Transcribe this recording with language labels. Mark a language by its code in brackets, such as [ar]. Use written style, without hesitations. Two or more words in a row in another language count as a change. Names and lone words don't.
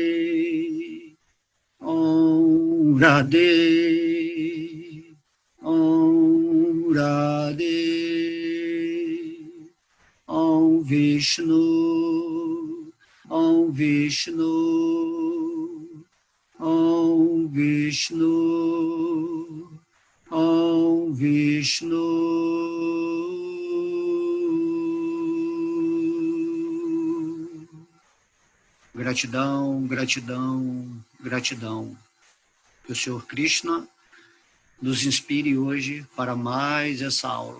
[sa] Om Radhe, Om Radhe, Om Vishnu, Om Vishnu, Om Vishnu, Om Vishnu. [pt] Gratidão, gratidão, gratidão. Que o Senhor Krishna nos inspire hoje para mais essa aula.